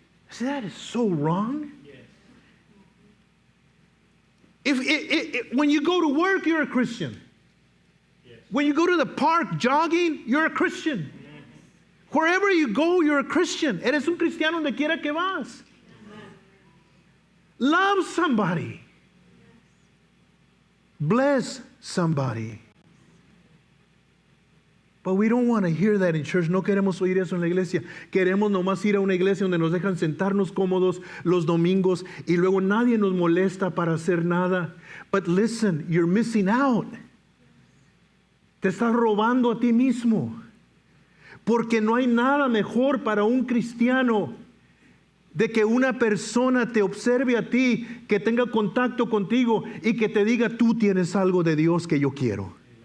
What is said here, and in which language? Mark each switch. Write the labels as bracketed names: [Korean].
[English] See, that is so wrong. When you go to work, you're a Christian. When you go to the park jogging, you're a Christian. Wherever you go, you're a Christian. [Spanish] Eres un cristiano donde quiera que vas. [English] Love somebody. Bless somebody. But we don't want to hear that in church. [Spanish] No queremos oír eso en la iglesia. Queremos nomás ir a una iglesia donde nos dejan sentarnos cómodos los domingos y luego nadie nos molesta para hacer nada. [English] But listen, you're missing out. [Spanish] Te estás robando a ti mismo. Porque no hay nada mejor para un cristiano de que una persona te observe a ti, que tenga contacto contigo y que te diga, tú tienes algo de Dios que yo quiero.